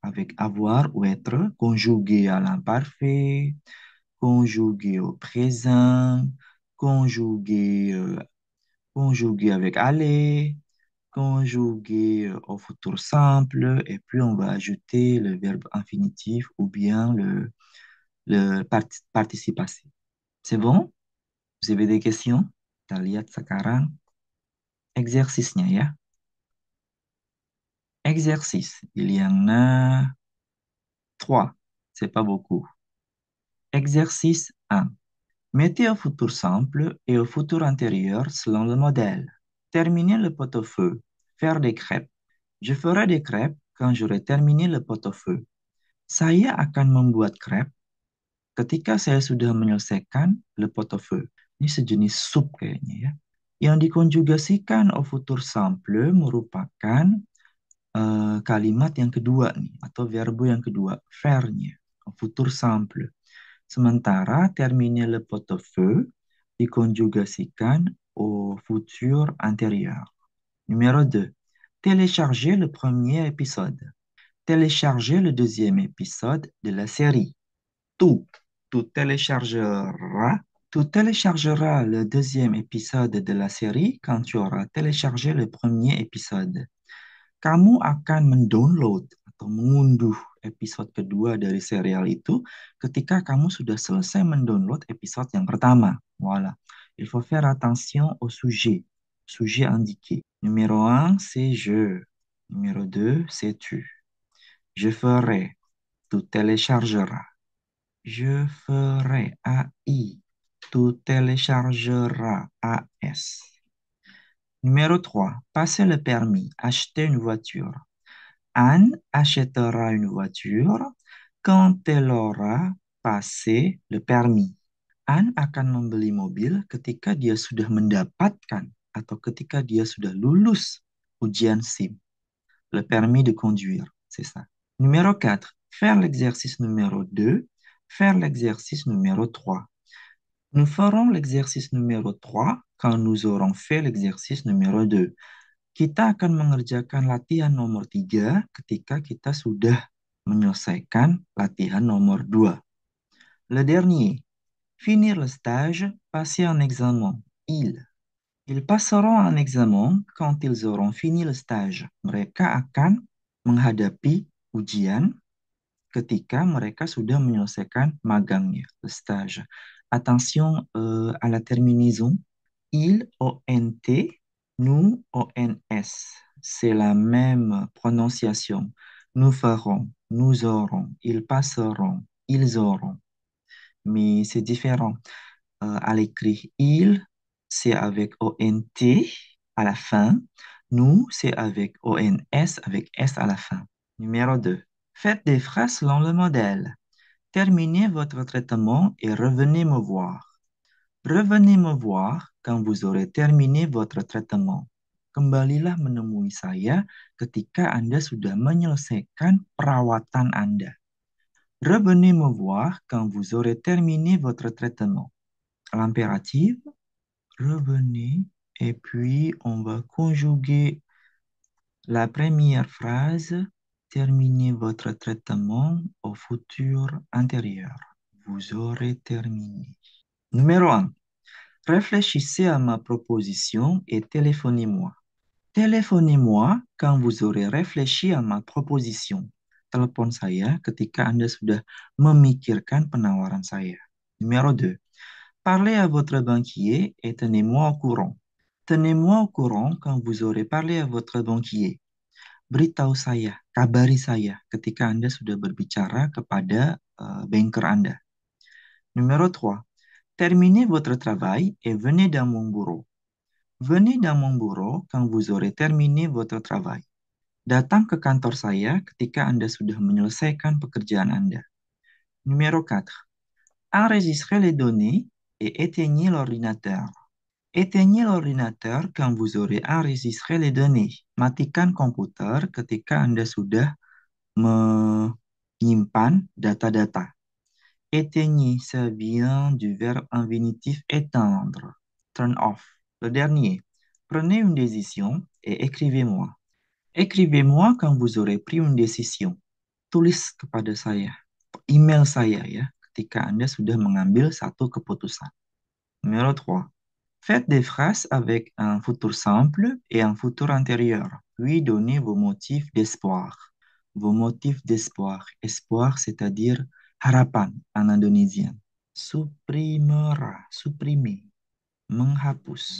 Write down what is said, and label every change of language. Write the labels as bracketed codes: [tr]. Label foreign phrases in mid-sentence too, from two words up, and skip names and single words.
[fr] avec avoir ou être, conjugué à l'imparfait, conjugué au présent, conjugué, conjugué avec aller, conjugué au futur simple, et puis on va ajouter le verbe infinitif ou bien le participe passé. C'est bon? Vous avez des questions? [id] Kita lihat sekarang exercice-nya ya. [fr] Exercice. Il y en a trois. C'est pas beaucoup. Exercice 1. Mettez au futur simple et au futur antérieur selon le modèle. Terminez le pot-au-feu. Faire des crêpes. Je ferai des crêpes quand j'aurai terminé le pot-au-feu. [id] Saya akan membuat krep ketika saya sudah menyelesaikan [fr] le pot-au-feu. [id] Ini sejenis sup kayaknya ya. Yang dikonjugasikan [fr] au futur simple [id] merupakan kalimat yang kedua nih, atau verbo yang kedua, [fr] faire-nya, au futur simple. [id] Sementara [fr] terminer le pot-au-feu [id] dikonjugasikan [fr] au futur antérieur. Numéro 2. Télécharger le premier épisode. Télécharger le deuxième épisode de la série. Tu, tu téléchargeras, tu téléchargeras le deuxième épisode de la série quand tu auras téléchargé le premier épisode. [id] Kamu akan mendownload atau mengunduh episode kedua dari serial itu ketika kamu sudah selesai mendownload episode yang pertama. [fr] Voilà. Il faut faire attention au sujet, sujet indiqué. Numéro un, c'est je. Numéro 2, c'est tu. Je ferai, tu téléchargeras. Je ferai, AI. Tu téléchargeras, AS. Numéro 3, passer le permis, acheter une voiture. Anne achètera une voiture quand elle aura passé le permis. [id] Anne akan membeli mobil ketika dia sudah mendapatkan atau ketika dia sudah lulus ujian SIM, [fr] le permis de conduire, c'est ça. Numéro 4, faire l'exercice numéro 2, faire l'exercice numéro 3. Nous ferons l'exercice numéro 3 quand nous aurons fait l'exercice numéro 2. [id] Kita akan mengerjakan latihan nomor 3 ketika kita sudah menyelesaikan latihan nomor 2. [fr] Le dernier, finir le stage, passer un examen. Ils passeront un examen quand ils auront fini le stage. [id] Mereka akan menghadapi ujian ketika mereka sudah menyelesaikan magangnya, [fr] le stage. Attention à la terminaison. Il, O-N-T, nous, O-N-S. C'est la même prononciation. Nous ferons, nous aurons, ils passeront, ils auront. Mais c'est différent. À l'écrit, il, c'est avec O-N-T à la fin. Nous, c'est avec O-N-S, avec S à la fin. Numéro 2. Faites des phrases selon le modèle. Terminez votre traitement et revenez me voir. Revenez me voir quand vous aurez terminé votre traitement. [id] Kembalilah menemui saya ketika Anda sudah menyelesaikan perawatan Anda. [fr] Revenez me voir quand vous aurez terminé votre traitement. L'impératif, revenez, et puis on va conjuguer la première phrase, terminez votre traitement au futur antérieur. Vous aurez terminé. Numéro 1. Réfléchissez à ma proposition et téléphonez-moi. Téléphonez-moi quand vous aurez réfléchi à ma proposition. [id] Telepon saya ketika Anda sudah memikirkan penawaran saya. [fr] Numéro 2. Parlez à votre banquier et tenez-moi au courant. Tenez-moi au courant quand vous aurez parlé à votre banquier. [id] Beritahu saya, kabari saya ketika Anda sudah berbicara kepada banker Anda. [fr] Numéro 3. Terminez votre travail et venez dans mon bureau. Venez dans mon bureau quand vous aurez terminé votre travail. [id] Datang ke kantor saya ketika Anda sudah menyelesaikan pekerjaan Anda. [fr] Numéro 4. Enregistrez les données et éteignez l'ordinateur. Éteignez l'ordinateur quand vous aurez enregistré les données. [id] Matikan komputer ketika Anda sudah menyimpan data-data. [fr] Éteignez, ça vient du verbe infinitif éteindre. [en] Turn off. [fr] Le dernier. Prenez une décision et écrivez-moi. Écrivez-moi quand vous aurez pris une décision. [id] tulis kepada saya, email saya ya, ketika Anda sudah mengambil satu keputusan. [fr] Numéro 3. Faites des phrases avec un futur simple et un futur antérieur, puis donnez vos motifs d'espoir. Vos motifs d'espoir. Espoir, c'est-à-dire harapan en indonésien. Supprimera, supprimer. Menghapus.